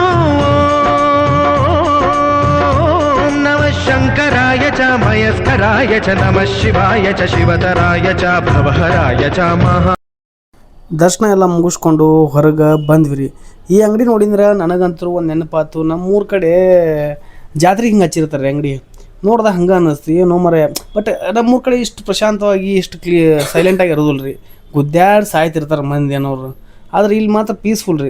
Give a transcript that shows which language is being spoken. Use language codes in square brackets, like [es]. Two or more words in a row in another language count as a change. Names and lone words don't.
[sa] शङ्कराय च मयस्कराय च नमः शिवाय च शिवतराय च भवहराय च महा. [kn] ದರ್ಶನ ಎಲ್ಲ ಮುಗಿಸ್ಕೊಂಡು ಹೊರಗೆ ಬಂದ್ವಿ ರೀ. ಈ ಅಂಗಡಿ ನೋಡಿದ್ರೆ ನನಗಂತೂ ಒಂದು ನೆನಪಾತು. ನಮ್ಮೂರ ಕಡೆ ಜಾತ್ರೆಗೆ ಹಿಂಗೆ ಹಚ್ಚಿರ್ತಾರೆ ಅಂಗಡಿ. ನೋಡ್ದಾಗ ಹಂಗೆ ಅನ್ನಿಸ್ತು, ಏನೋ ಮರ. ಬಟ್ ನಮ್ಮೂರ ಕಡೆ ಇಷ್ಟು ಪ್ರಶಾಂತವಾಗಿ ಇಷ್ಟು ಸೈಲೆಂಟಾಗಿ ಇರೋದಿಲ್ಲ ರೀ. ಗುದ್ದಾಡಿ ಸಾಯ್ತಿರ್ತಾರೆ ಮಂದಿ ಅನ್ನೋರು. ಆದ್ರೆ ಇಲ್ಲಿ ಮಾತ್ರ ಪೀಸ್ಫುಲ್ ರೀ.